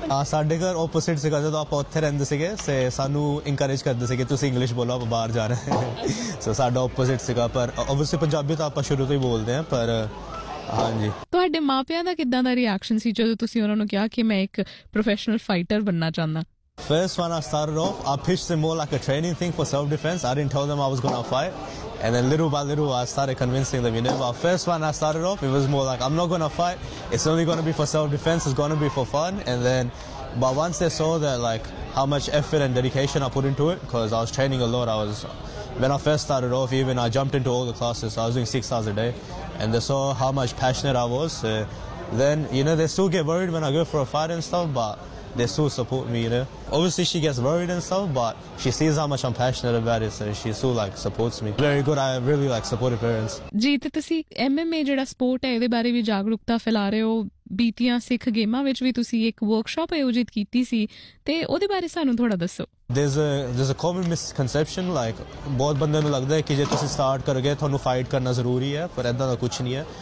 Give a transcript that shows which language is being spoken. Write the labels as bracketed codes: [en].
[pa] ਸਾਡੇ ਘਰ ਓਪੋਜ਼ਿਟ ਸੀਗਾ, ਜਦੋਂ ਆਪਾਂ ਉੱਥੇ ਰਹਿੰਦੇ ਸੀਗੇ ਸਾਨੂੰ ਇਨਕਰੇਜ ਕਰਦੇ ਸੀਗੇ ਤੁਸੀਂ ਇੰਗਲਿਸ਼ ਬੋਲੋ, ਆਪਾਂ ਬਾਹਰ ਜਾ ਰਹੇ ਸੋ ਸਾਡਾ ਓਪੋਜ਼ਿਟ ਸੀਗਾ, ਪਰ ਓਬਵੀਅਸਲੀ ਪੰਜਾਬੀ ਤਾਂ ਆਪਾਂ ਸ਼ੁਰੂ ਤੋਂ ਹੀ ਬੋਲਦੇ ਹਾਂ। ਪਰ ਹਾਂਜੀ, ਤੁਹਾਡੇ ਮਾਪਿਆਂ ਦਾ ਕਿੱਦਾਂ ਦਾ ਰਿਐਕਸ਼ਨ ਸੀ ਜਦੋਂ ਤੁਸੀਂ ਉਹਨਾਂ ਨੂੰ ਕਿਹਾ ਕਿ ਮੈਂ ਇੱਕ ਪ੍ਰੋਫੈਸ਼ਨਲ ਫਾਈਟਰ ਬਣਨਾ ਚਾਹੁੰਦਾ? [en] First one, I started off, I pitched them more like a training thing for self-defense. I didn't tell them I was going to fight. And then little by little, I started convincing them, you know. But first one, I started off, it was more like, I'm not going to fight. It's only going to be for self-defense. It's going to be for fun. And then, but once they saw that, like, how much effort and dedication I put into it, because I was training a lot. I was, when I first started off, even I jumped into all the classes. So I was doing 6 hours a day. And they saw how much passionate I was. So then, you know, they still get worried when I go for a fight and stuff, but they still support me, you know. Obviously, she gets worried and stuff, but she sees how much I'm passionate about it, so she still, like, supports me. Very good. I really, like, supportive parents. [pa] ਜੀ, ਤੇ ਤੁਸੀਂ MMA ਜਿਹੜਾ support ਹੈ ਇਹਦੇ ਬਾਰੇ ਵੀ ਜਾਗਰੂਕਤਾ ਫੈਲਾ ਰਹੇ ਹੋ। ਬੀਤੀਆਂ ਸਿੱਖ ਗੇਮਾਂ ਵਿੱਚ ਵੀ ਤੁਸੀਂ ਇੱਕ ਵਰਕਸ਼ਾਪ ਆਯੋਜਿਤ ਕੀਤੀ ਸੀ, ਤੇ ਉਹਦੇ ਬਾਰੇ ਸਾਨੂੰ ਥੋੜਾ ਦੱਸੋ। [en] There's a common misconception, like, [pa] ਬਹੁਤ ਬੰਦੇ ਨੂੰ ਲੱਗਦਾ ਹੈ ਕਿ ਜੇ ਤੁਸੀਂ ਸਟਾਰਟ ਕਰ ਗਏ ਤੁਹਾਨੂੰ ਫਾਈਟ ਕਰਨਾ ਜ਼ਰੂਰੀ ਹੈ, ਪਰ ਇੱਦਾਂ ਦਾ ਕੁਛ ਨਹੀਂ ਹੈ।